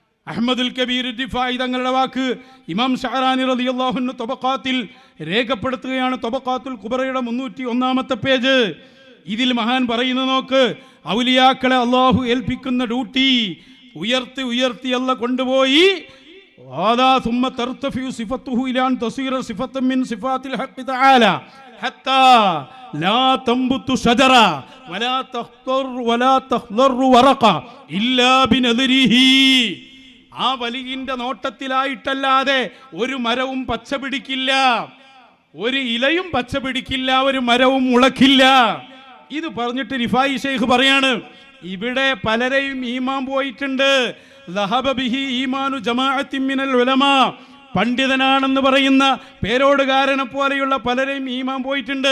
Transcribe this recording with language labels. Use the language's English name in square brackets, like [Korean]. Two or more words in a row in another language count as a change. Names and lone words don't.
[Malayalam] അഹ്മദുൽ കബീർ ദിഫായി തങ്ങളുടെ വാക്ക് ഇമാം ഷഅറാനി [Arabic] رضي الله عنه [Malayalam] തബഖാത്തിൽ രേഖപ്പെടുത്തുകയാണ്. തബഖാത്തുൽ കുബറയുടെ 301 പേജ്. ഇതിൽ മഹാൻ പറയുന്നു, നോക്ക്, ഔലിയാക്കളെ അള്ളാഹു ഏൽപ്പിക്കുന്ന ഡ്യൂട്ടി ഉയർത്തി ഉയർത്തി അല്ല കൊണ്ടുപോയി [Arabic] ثم ترتفع صفته إلى أن تصير صفة من صفات الحق تعالى حتى لا تنبت شجرة ولا تخضر ورقة إلا بنظره. [Malayalam] ആ വലിയിന്റെ നോട്ടത്തിലായിട്ടല്ലാതെ ഒരു മരവും പച്ച പിടിക്കില്ല, ഒരു ഇലയും പച്ച പിടിക്കില്ല, ഒരു മരവും മുളക്കില്ല. ഇത് പറഞ്ഞിട്ട് റിഫായി ഷെയ്ഖ് പറയാണ്, ഇവിടെ പലരെയും ഈമാൻ പോയിട്ടുണ്ട്. [Arabic] ذهب به إيمان جماعة من العلماء, [Malayalam] പണ്ഡിതനാണെന്ന് പറയുന്ന പേരോടുകാരനെ പോലെയുള്ള പലരെയും ഈമാൻ പോയിട്ടുണ്ട്.